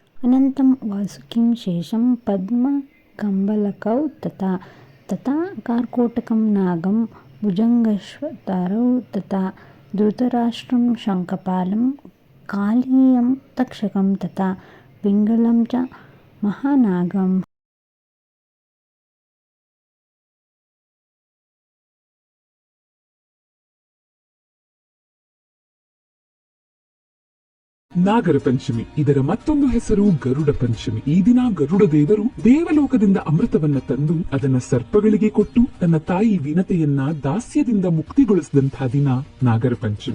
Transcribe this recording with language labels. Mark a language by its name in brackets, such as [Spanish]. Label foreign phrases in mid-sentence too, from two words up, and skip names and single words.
[Sanskrit] अनन्तं वासुकिं शेषं पद्मकम्बलकौ तथा कार्कोटकं नागं भुजङ्गश्वतरौ तथा धृतराष्ट्रं शङ्खपालं कालीयं तक्षकं तथा पिङ्गलं च महानागम्। [Kannada] ನಾಗರ ಪಂಚಮಿ ಇದರ ಮತ್ತೊಂದು ಹೆಸರು ಗರುಡ ಪಂಚಮಿ. ಈ ದಿನ ಗರುಡ ದೇವರು ದೇವಲೋಕದಿಂದ ಅಮೃತವನ್ನ ತಂದು ಅದನ್ನ ಸರ್ಪಗಳಿಗೆ ಕೊಟ್ಟು ತನ್ನ ತಾಯಿ ವಿನತೆಯನ್ನ ದಾಸ್ಯದಿಂದ ಮುಕ್ತಿಗೊಳಿಸಿದಂತಹ ದಿನ ನಾಗರ ಪಂಚಮಿ.